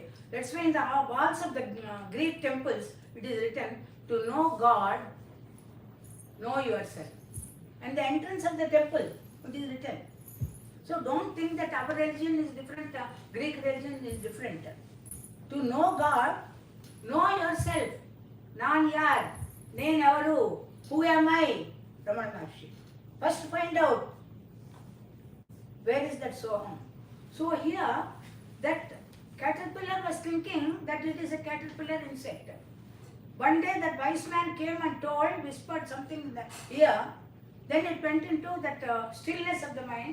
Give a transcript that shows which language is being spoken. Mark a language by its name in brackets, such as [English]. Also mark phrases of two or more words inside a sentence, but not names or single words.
[English] That's why in the walls of the Greek temples it is written, to know God, know yourself. And the entrance of the temple, it is written. So don't think that our religion is different, Greek religion is different. To know God, know yourself. [Tamil] நான் யார், நான் எவரு, [English] who am I? Ramana Maharshi. First find out where is that Soham. So here, that caterpillar was thinking that it is a caterpillar insect. One day that wise man came and told, whispered something in the ear, then it went into that stillness of the mind.